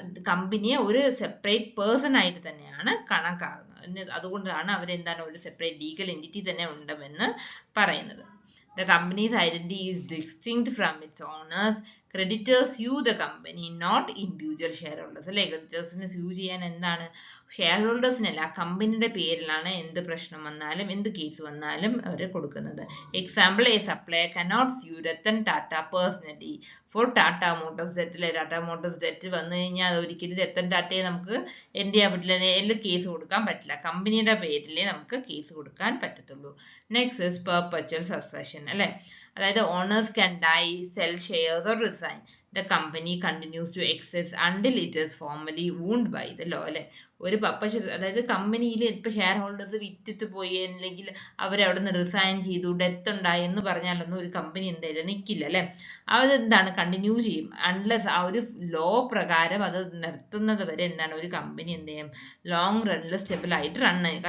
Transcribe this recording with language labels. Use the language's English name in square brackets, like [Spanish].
[Malayalam] കമ്പനിയെ ഒരു separate person ആയിട്ട് തന്നെയാണ് കണക്കാക്കുന്നത്. അതുകൊണ്ടാണ് ഒരു സെപ്പറേറ്റ് ലീഗൽ എൻറ്റിറ്റി തന്നെ ഉണ്ടെന്ന് പറയുന്നത്. [English] The company's identity is distinct from its owners. Creditors sue the company, not individual shareholders അല്ലെ. [Malayalam] ക്രെഡിറ്റേഴ്സിനെ സ്യൂ ചെയ്യാൻ ഷെയർ ഹോൾഡേഴ്സിനല്ല, കമ്പനിയുടെ പേരിലാണ് എന്ത് പ്രശ്നം വന്നാലും എന്ത് കേസ് വന്നാലും അവർ കൊടുക്കുന്നത്. [English] Example, a supplier cannot sue Ratan Tata personally for Tata Motors debt അല്ലെ. [Malayalam] ടാറ്റ മോട്ടോഴ്സ് ഡെറ്റ് വന്നു കഴിഞ്ഞാൽ അത് ഒരിക്കലും രത്തൻ ടാറ്റയെ നമുക്ക് എന്ത് ചെയ്യാൻ പറ്റില്ല, കേസ് കൊടുക്കാൻ പറ്റില്ല. കമ്പനിയുടെ പേരിലേ നമുക്ക് കേസ് കൊടുക്കാൻ പറ്റത്തുള്ളൂ. നെക്സ്റ്റ് ഇസ് പെർപെച്വൽ സക്സഷൻ അല്ലെ. [English] അതായത് owners can die, sell shares or resign. The company continues to exist until it is formally owned by the law അല്ലെ. [Malayalam] ഒരു അതായത് കമ്പനിയിൽ ഇപ്പൊ ഷെയർ ഹോൾഡേഴ്സ് വിറ്റിട്ട് പോയി അല്ലെങ്കിൽ അവരവിടെ നിന്ന് റിസൈൻ ചെയ്തു, ഡെത്ത് ഉണ്ടായി എന്ന് പറഞ്ഞാലൊന്നും ഒരു കമ്പനി എന്തായാലും നിൽക്കില്ല അല്ലെ. അതെന്താണ്, കണ്ടിന്യൂ ചെയ്യും അൺലെസ് ആ ഒരു ലോ പ്രകാരം അത് നിർത്തുന്നത് വരെ ഒരു കമ്പനി എന്ത് ചെയ്യും, ലോങ് റണ്ണിൽ സ്റ്റെബിൾ ആയിട്ട് റൺ ചെയ്യും.